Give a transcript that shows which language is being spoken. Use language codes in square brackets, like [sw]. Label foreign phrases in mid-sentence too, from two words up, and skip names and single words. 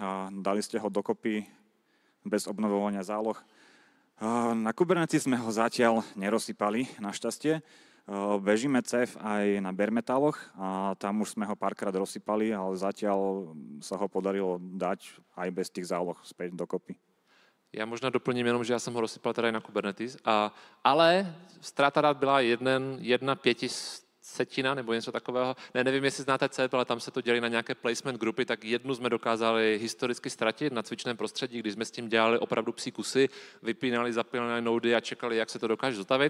[sk] Dali ste ho dokopy bez obnovovania záloh? Na Kubernetes sme ho zatiaľ nerozsypali, našťastie. Bežíme CEF aj na [en] bare metaloch [sk] a tam už sme ho párkrát rozsypali, ale zatiaľ sa ho podarilo dať aj bez tých záloh späť dokopy. [cs] Já možná doplním jenom, že já jsem ho rozsypal tady na Kubernetes, ale ztráta dat byla 1/500 Cetina nebo něco takového. Nevím, jestli znáte CEP, ale tam se to dělí na nějaké placement grupy, tak jednu jsme dokázali historicky ztratit na cvičném prostředí, když jsme s tím dělali opravdu psí kusy, vypínali, zapínali nody a čekali, jak se to dokáže zotavit.